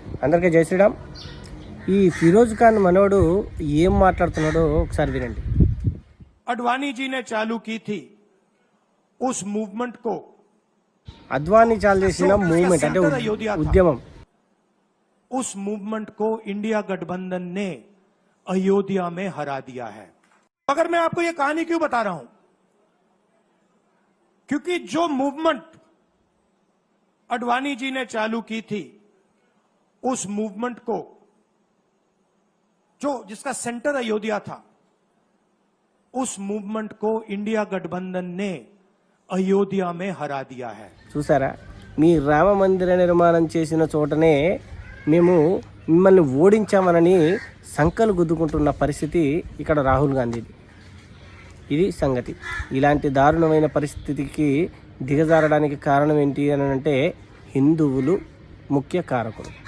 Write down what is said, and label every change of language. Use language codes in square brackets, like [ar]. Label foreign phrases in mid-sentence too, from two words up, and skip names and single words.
[te] అందరికీ జై శ్రీరామ్. ఈ ఫిరోజ్ ఖాన్ మనోడు ఏం మాట్లాడుతున్నాడో ఒకసారి వినండి. [hi] अडवाणी जी ने चालू की थी उस मूवमेंट को, [te] అద్వానీ చాలు చేసిన మూవ్మెంట్ అంటే ఉద్యమం, [hi] उस मूवमेंट को इंडिया गठबंधन ने अयोध्या में हरा दिया है. अगर मैं आपको यह कहानी क्यों बता रहा हूं, क्योंकि जो मूवमेंट अडवाणी जी ने चालू की थी, उस मूवमेंट को जिसका सेंटर अयोध्या था, उस मूवमेंट को इंडिया गठबंधन ने अयोध्या में हरा दिया है. [te] చూసారా, మీ రామ మందిర నిర్మాణం చేసిన చోటనే మేము మిమ్మల్ని ఓడించామనని సంకలు గుద్దుకుంటున్న పరిస్థితి ఇక్కడ రాహుల్ గాంధీది. ఇది సంగతి. ఇలాంటి దారుణమైన పరిస్థితికి దిగజారడానికి కారణం ఏంటి అని అంటే హిందువులు ముఖ్య కారకులు.